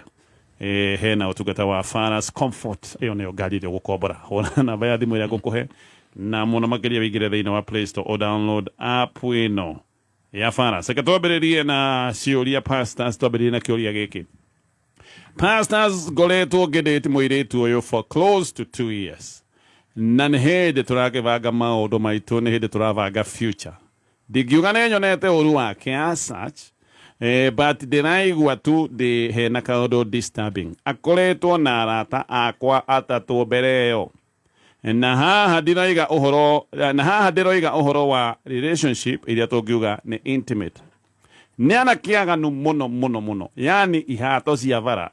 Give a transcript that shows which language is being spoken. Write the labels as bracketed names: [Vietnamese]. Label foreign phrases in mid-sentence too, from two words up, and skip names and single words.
[Kikuyu] Hena ũtungata wa Faras Comfort, ĩyo nĩyo ngari ĩrĩa ũgũkombora. Hũra namba ya thimũ ĩrĩa ngũkũhe na mũno makĩria wĩingĩre thĩinĩ wa Play Store o [English] download app [Kikuyu] ĩno ya Faras. Reke twambĩrĩrie na ciũria pastors, twambĩrĩrie na kĩũria gĩkĩ. Pastors ngoretwo ngĩndĩti mũirĩtu ũyũ [English] for close to 2 years. [Kikuyu] Na nĩ hĩndĩ tũrakĩbanga maũndũ maitũ, nĩ hĩndĩ tũrabanga future. Ndingiuga nĩ nyonete ũru wake [English] as such, [Kikuyu] but ndĩraigua tu hena kaũndũ disturbing. Akoretwo na arata akwa atatũ mbere ĩyo. Na haha ndĩroiga ũhoro wa relationship iria tũngiuga nĩ intimate. Nĩ anakĩaganu mũno. Yani ihato cia bara.